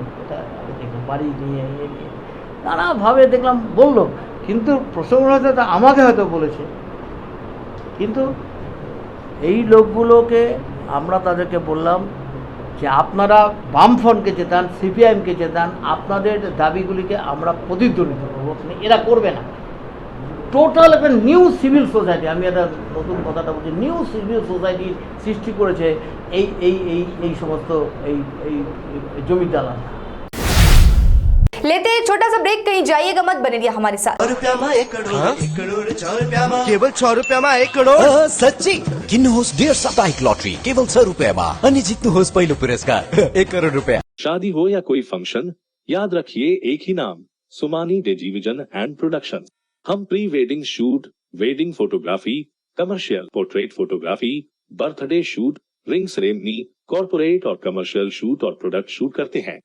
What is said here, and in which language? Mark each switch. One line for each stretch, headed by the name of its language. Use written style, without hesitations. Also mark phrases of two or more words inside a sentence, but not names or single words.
Bangla: এটা দেখলাম বাড়ি নিয়ে নানাভাবে দেখলাম বললো, কিন্তু প্রসঙ্গ হয়তো আমাকে হয়তো বলেছে, কিন্তু এই লোকগুলোকে আমরা তাদেরকে বললাম যে আপনারা বামফ্রন্টকে জেতান, সিপিআইএমকে জেতান, আপনাদের দাবিগুলিকে আমরা প্রতিধ্বনিত করবো, এরা করবে না। টোটাল একটা
English: new civil society,
Bangla: আমি একটা নতুন কথাটা বলছি,
English: new civil society's
Bangla: সৃষ্টি করেছে এই এই এই এই समस्त এই জমি দালাল।
Hindi: लेते हैं एक छोटा सा ब्रेक, कहीं जाइएगा मत, बने रहिए हमारे साथ।
Nepali: केवल 100 रुपयामा 1 करोड सच्ची किन्नुहोस् डेढ साप्ताहिक लटरी केवल 100 रुपयामा अनि जित्नुहोस् पहिलो पुरस्कार 1 करोड रुपया।
Hindi: शादी हो या कोई फंक्शन, याद रखिए एक ही नाम, सुमानी टेलीविजन एंड प्रोडक्शन।
English: हम pre wedding shoot, wedding photography, commercial portrait photography, birthday shoot, ring ceremony, corporate और commercial shoot और product shoot
Hindi: करते हैं।